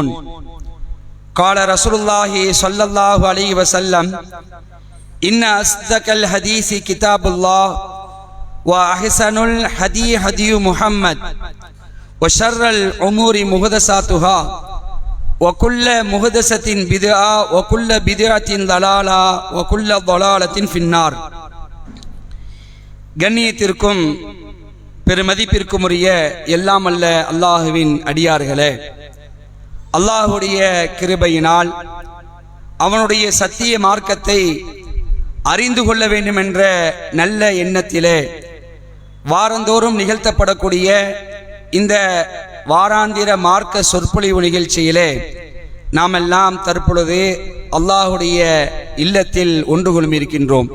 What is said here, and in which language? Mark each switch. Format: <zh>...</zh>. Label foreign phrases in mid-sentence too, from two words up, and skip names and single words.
<ar>قال رسول الله صلى الله عليه وسلم: إن أصدق الحديث كتاب الله وأحسن الهدي هدي محمد وشر الأمور محدثاتها وكل محدثة بدعة وكل بدعة ضلالة وكل ضلالة في النار.</ar> <ta>கண்ணியத்திற்கும் பெருமதிப்பிற்கும் உரிய எல்லாம் அல்ல அல்லாஹுவின் அடியார்களே, அல்லாஹுடைய கிருபையினால் அவனுடைய சத்திய மார்க்கத்தை அறிந்து கொள்ள வேண்டும் என்ற நல்ல எண்ணத்திலே வாரந்தோறும் நிகழ்த்தப்படக்கூடிய இந்த வாராந்திர மார்க்க சொற்பொழிவு நிகழ்ச்சியிலே நாம் எல்லாம் தற்பொழுது அல்லாஹுடைய இல்லத்தில் ஒன்று கொள்ளிருக்கின்றோம்.</ta>